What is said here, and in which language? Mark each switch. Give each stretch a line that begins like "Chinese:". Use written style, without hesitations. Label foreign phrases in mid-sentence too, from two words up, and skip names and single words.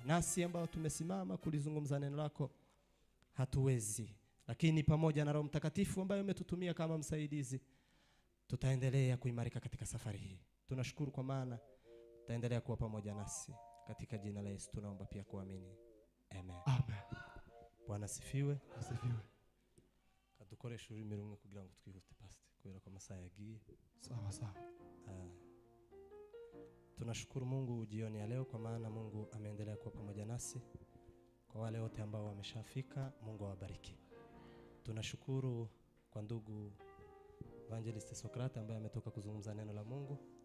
Swahili: Nasi ambao tumesimama kulizungumza neno lako hatuwezi, lakini pamoja na Roho Mtakatifu ambaye umetutumia kama msaidizi, tutaendelea kuimarika katika safari hii. Tunashukuru kwa maana utaendelea kuwa pamoja nasi. Katika jina la Yesu tunaomba pia kuamini. Amen. Amen. Bwana sifiwe. Asifiwe.
Kinyarwanda: Kadukoresha ururimi rumwe kugira ngo twihute pastor kubera ko amasaha yagiye.
Swahili: Sawa sawa. Tunashukuru Mungu jioni ya leo kwa maana Mungu ameendelea kuwa pamoja nasi. Kwa wale wote ambao wameshafika, Mungu awabariki. Tunashukuru kwa ndugu Evangelist Sokrate ambaye ametoka kuzungumza neno la Mungu.